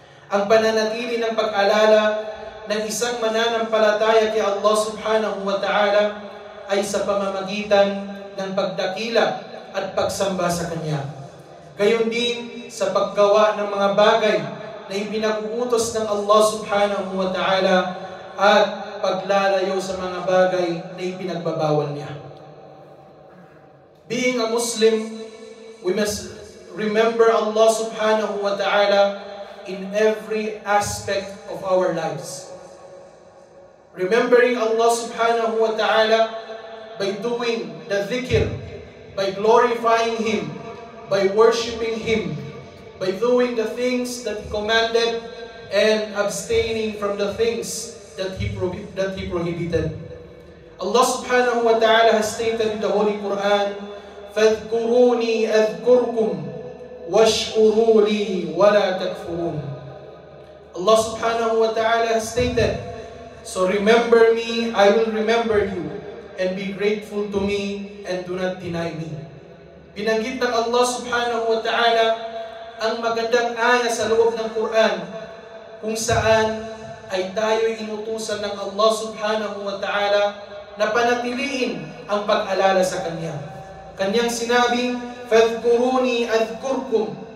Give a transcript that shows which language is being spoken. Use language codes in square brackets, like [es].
[tl] Ang pananatili ng pag-alala ng isang mananampalataya kay Allah subhanahu wa ta'ala ay sa pamamagitan ng pagdakila at pagsamba sa Kanya. Gayon din sa paggawa ng mga bagay na ipinag-uutos ng Allah subhanahu wa ta'ala at paglalayo sa mga bagay na ipinagbabawal niya. [en] Being a Muslim, we must remember Allah subhanahu wa ta'ala in every aspect of our lives. Remembering Allah subhanahu wa ta'ala by doing the dhikr, by glorifying Him, by worshiping Him, by doing the things that He commanded and abstaining from the things that He prohibited. Allah subhanahu wa ta'ala has stated in the Holy Quran, [ar] فَاذْكُرُونِي أَذْكُرْكُمْ وَاشْكُرُوا لِي وَلَا تَكْفُرُونَ. [en] Allah subhanahu wa ta'ala has stated, so remember me, I will remember you, and be grateful to me, and do not deny me. [tl] Binanggit ng Allah subhanahu wa ta'ala ang magandang aya sa loob ng Quran, kung saan ay tayo'y inutusan ng Allah subhanahu wa ta'ala na panatiliin ang pag-alala sa Kanya. Kanyang sinabing, [ar] فَاذْكُرُونِي أَذْكُرْكُمْ.